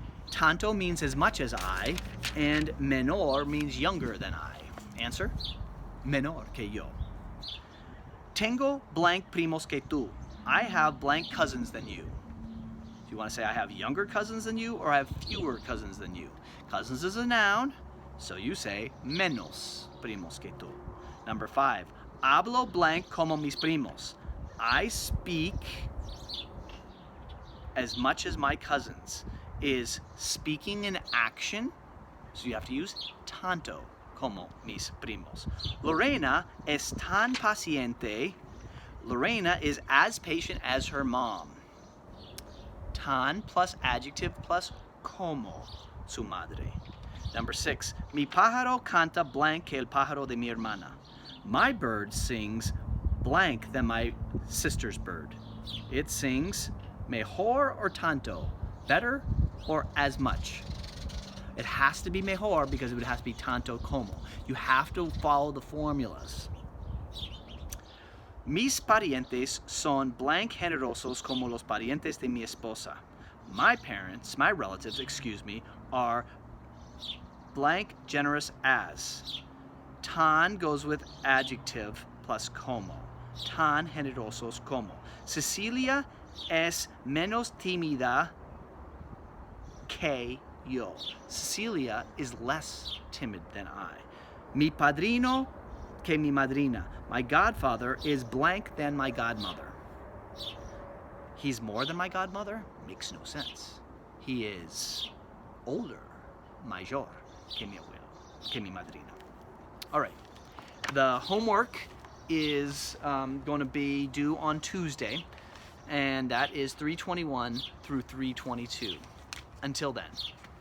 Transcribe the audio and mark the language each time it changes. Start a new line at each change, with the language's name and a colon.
English: Tanto means as much as I, and menor means younger than I.
Spanish: Answer? Menor que yo. Tengo blank primos que tú.
English: I have blank cousins than you. Do you want to say I have younger cousins than you, or I have fewer cousins than you? Cousins is a noun, so you say
Spanish: menos primos que tú. Number 5, hablo blank como mis primos.
English: I speak as much as my cousins. Is speaking an action, so you have to use
Spanish: tanto como mis primos. Lorena es tan paciente.
English: Lorena is as patient as her mom. Tan plus adjective plus
Spanish: como su madre.
English: Number 6,
Spanish: mi pájaro canta blank que el pájaro de mi hermana.
English: My bird sings blank than my sister's bird. It sings mejor or tanto, better or as much. It has to be mejor because it would have to be tanto como. You have to follow the formulas.
Spanish: Mis parientes son blank generosos como los parientes de mi esposa.
English: My relatives, are blank generous as. Tan goes with adjective plus como.
Spanish: Tan generosos como. Cecilia es menos tímida que yo.
English: Cecilia is less timid than I.
Spanish: Mi padrino que mi madrina.
English: My godfather is blank than my godmother. He's more than my godmother? Makes no sense. He is older, mayor,
Spanish: que mi abuelo, que mi madrina.
English: All right, the homework is going to be due on Tuesday, and that is 321 through 322. Until then.